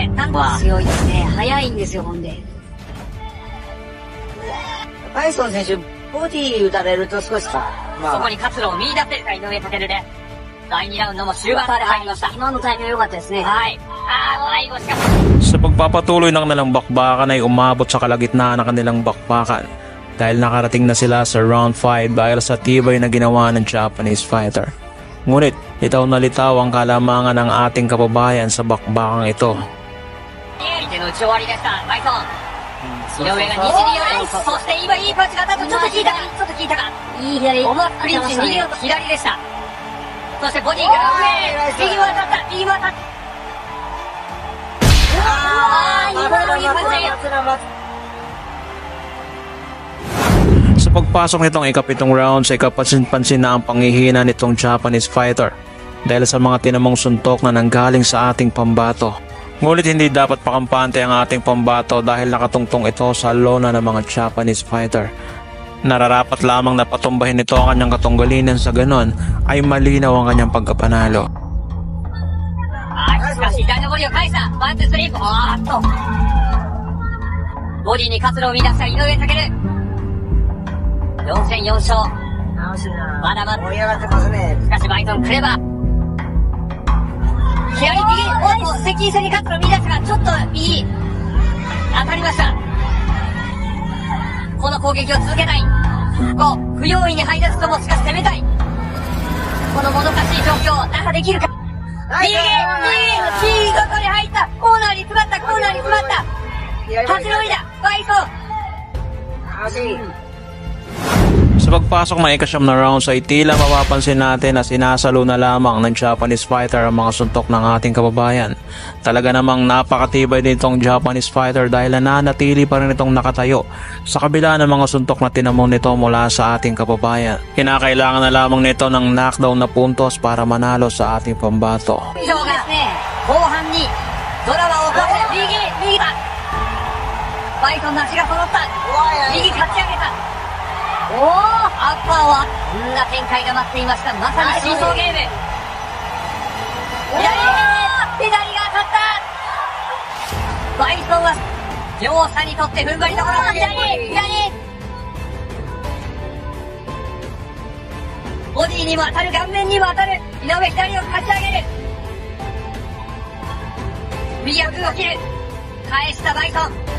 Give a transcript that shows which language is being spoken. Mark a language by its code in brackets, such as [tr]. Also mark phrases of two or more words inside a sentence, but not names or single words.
[ja] なんと強いですね。速いんですよ、ほんで。バイソン選手、ボディ打たれると少しそこに活路を見出せるか、井上翔で。第2ラウンドも終盤まで入りました。今のタイミング良かったですね。はい。最後しかし。 [tl] Sa pagpapatuloy ng kanilang bakbakan ay umabot sa kalagitnaan ng kanilang bakbakan dahil nakarating na sila sa round 5 dahil sa tibay na ginawa ng [en] Japanese fighter. [tl] Ngunit, litaw na litaw ang kalamangan ng ating kababayan sa bakbakang ito. [ja] 相手の打ち終わりでした、バイソン。井上が西に寄る。そして今いいパンチが当たった。ちょっと効いたか。ちょっと効いたか。いい左。思わずクリンチ逃げようと左でした。そしてボディから上。右も当たった。右も当たった。今のいいパンチ。 [tl] Sa pagpasok nitong ikapitong rounds ay kapansin-pansin na ang panghihina nitong [en] Japanese fighter [tl] dahil sa mga tinamong suntok na nanggaling sa ating pambato. Ngunit hindi dapat pakampante ang ating pambato dahil nakatungtong ito sa lona ng mga [en] Japanese fighter. [tl] Nararapat lamang na patumbahin nito ang kanyang katunggalin sa ganon ay malinaw ang kanyang pagkapanalo. [ja] しかし左のボディを返したワンツースリーおーっとボディに活路を見出した井上武4戦4勝まだまだ盛り上がってますね。しかしバイソンクレバー左右おっと接近戦に活路を見出したがちょっと右当たりました。この攻撃を続けたい不用意に入らずともしかし攻めたいこのもどかしい状況打破できるか右どこに入ったコーナーに詰まった立ち乗りだバイソン [tl] Sa pagpasok ng ikasyam na rounds ay tila mapapansin natin na sinasalo na lamang ng [en] Japanese fighter [tl] ang mga suntok ng ating kababayan. Talaga namang napakatibay nitong [en] Japanese fighter [tl] dahil nananatili pa rin itong nakatayo sa kabila ng mga suntok na tinamon nito mula sa ating kababayan. Kinakailangan na lamang nito ng knockdown na puntos para manalo sa ating pambato. [ja] 後半にドラマを起こして右だバイソンの足が揃った右かち上げたアッパーはこんな展開が待っていましたまさにシーソーゲーム左が当たったバイソンは両者にとって踏ん張りどころ左ボディにも当たる顔面にも当たる井上左をかち上げる右奥を切る返したバイソン